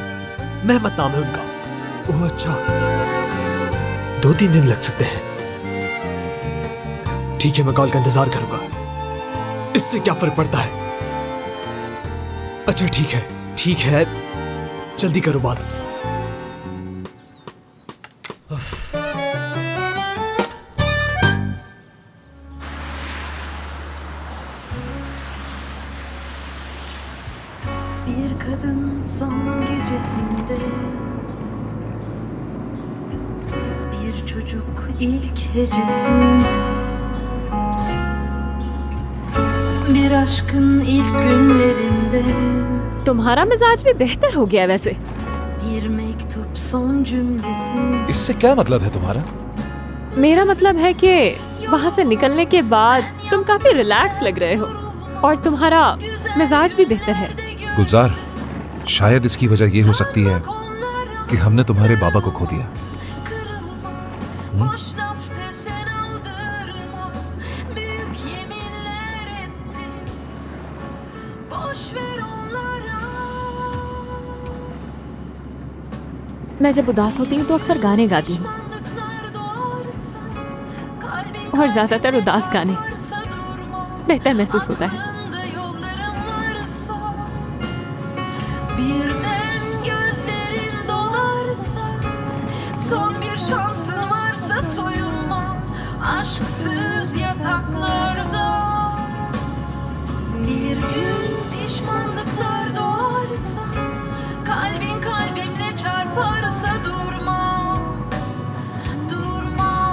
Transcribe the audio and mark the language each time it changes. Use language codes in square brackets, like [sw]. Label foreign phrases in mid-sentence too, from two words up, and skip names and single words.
[hi] मेहमत नाम है उनका। ओह अच्छा, 2-3 दिन लग सकते हैं। ठीक है, मैं कॉल का इंतजार करूंगा। इससे क्या फर्क पड़ता है? अच्छा ठीक है, जल्दी करो बात। [tr] Bir kadın son gecesinde, bir çocuk ilk hecesinde, bir aşkın ilk günlerinde, [hi] तुम्हारा मिजाज भी बेहतर हो गया वैसे। [tr] bir mektup son cümlesinde। [hi] इससे क्या मतलब है तुम्हारा? मेरा मतलब है कि वहाँ से निकलने के बाद तुम काफी रिलैक्स लग रहे हो और तुम्हारा मिजाज भी बेहतर है। गुलजार, शायद इसकी वजह ये हो सकती है कि हमने तुम्हारे बाबा को खो दिया। [tr] Boş laf desen aldırma, büyük yeminler ettin, boş ver onlara। [hi] मैं जब उदास होती हूँ तो अक्सर गाने गाती हूँ और ज्यादातर उदास गाने बेहतर महसूस होता है। [tr] Birden gözlerin dolarsa, son bir şansın varsa soyunma aşksız yataklarda. Bir gün pişmanlıklar doğarsa, kalbin kalbimle çarparsa durma, durma.